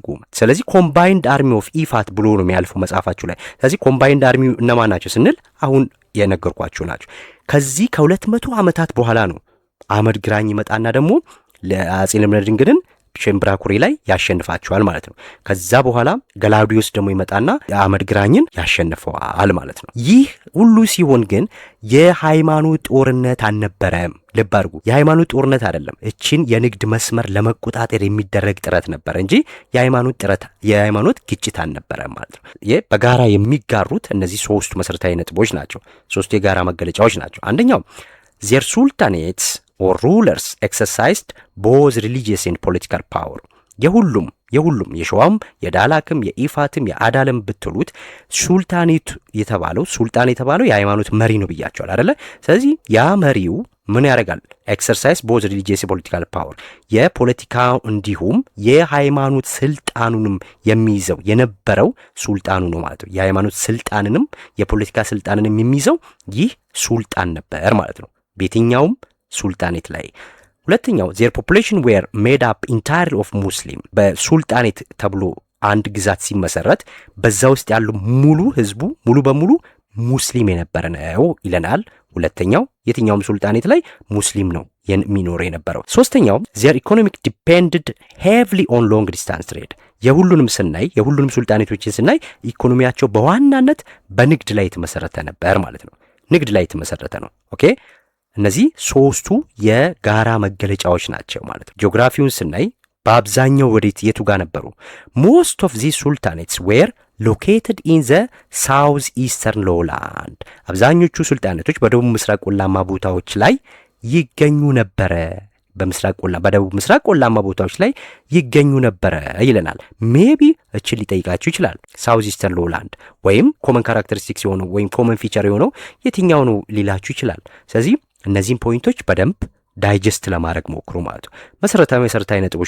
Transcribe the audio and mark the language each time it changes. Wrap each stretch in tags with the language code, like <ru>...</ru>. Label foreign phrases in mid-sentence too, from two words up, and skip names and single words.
<am>ስለዚህ</am> <en>Combined Army of Ifat</en> <am>ብሎ ነው የሚያልፈው መጽሐፋችሁ ላይ። ስለዚህ</am> <en>Combined Army</en> <am>እነማን ናቸው ስንል አሁን የነገርኳችሁ ናቸው። ከዚህ ከ200 ዓመታት በኋላ ነው አህመድ ግራኝ ይመጣና ደግሞ ለአጼ ልብነ ድንግልን ሸምብራኩሪ ላይ ያሸንፋቸዋል ማለት ነው። ከዛ በኋላ ገላውዲዮስ ደግሞ ይመጣና አህመድ ግራኝን ያሸንፈዋል ማለት ነው። ይህ ሁሉ ሲሆን ግን የሃይማኖት ጦርነት አልነበረም። ልብ አድርጉ፣ የሃይማኖት ጦርነት አይደለም። እችን የንግድ መስመር ለመቆጣጠር የሚደረግ ጥረት ነበር እንጂ የሃይማኖት ግጭት አልነበረም ማለት ነው። ይህ በጋራ የሚጋሩት እነዚህ 3 መሰረታዊ ነጥቦች ናቸው። 3 የጋራ መገለጫዎች ናቸው። አንደኛው</am> <en>their sultanates or rulers exercised both religious and political power።</en> <am>የሁሉም የሸዋም፣ የዳላክም፣ የኢፋትም፣ የአዳለም ብትሉት ሱልጣን የተባለው የሃይማኖት መሪ ነው ብያቸዋል አይደለ? ስለዚህ ያ መሪው ምን ያደርጋል?</am> <en>exercise both religious political power፣</en> <am>የፖለቲካ እንዲሁም የሃይማኖት ስልጣኑንም የሚይዘው የነበረው ሱልጣኑ ነው ማለት ነው። የሃይማኖት ስልጣንንም የፖለቲካ ስልጣንንም የሚይዘው ይህ ሱልጣን ነበር ማለት ነው በየትኛውም ሱልጣኔት ላይ። ሁለተኛው</am> <en>their population were made up entirely of muslim።</en> <am>በሱልጣኔት ተብሎ አንድ ግዛት ሲመሰረት በዛ ውስጥ ያለው ሙሉ ህዝቡ ሙሉ በሙሉ ሙስሊም የነበረ ነው ይለናል። ሁለተኛው የትኛውም ሱልጣኔት ላይ ሙስሊም ነው የሚኖር የነበረው። ሶስተኛው</am> <en>their economic depended heavily on long distance trade።</en> <am>የሁሉንም ሱልጣኔቶችን ስናይ ኢኮኖሚያቸው በዋናነት በንግድ ላይ የተመሰረተ ነበር ማለት ነው። ንግድ ላይ የተመሰረተ ነው። ኦኬ፣ እነዚህ 3ቱ የጋራ መገለጫዎች ናቸው ማለት ነው። ጂኦግራፊውን ስናይ በአብዛኛው ወዴት የቱ ጋር ነበሩ?</am> <en>most of these sultanates were located in the south eastern lowland።</en> <am>አብዛኞቹ ሱልጣኔቶች በደቡብ ምስራቅ ቆላማ ቦታዎች ላይ ይገኙ ነበረ። በደቡብ ምስራቅ ቆላማ ቦታዎች ላይ ይገኙ ነበረ ይለናል። ሜቢ እችን ሊጠይቃችሁ ይችላል። ሳውዝ</am> <en>eastern lowland</en> <am>ወይም</am> <en>common characteristics</en> <am>የሆነው ወይም</am> <en>common feature</en> <am>የሆነው የትኛው ነው ሊላችሁ ይችላል። ስለዚህ እነዚህም ፖይንቶች በደንብ ዳይጀስት ለማድረግ ሞክሩ ማለት ነው። መሰረታዊ ነጥቦች</am>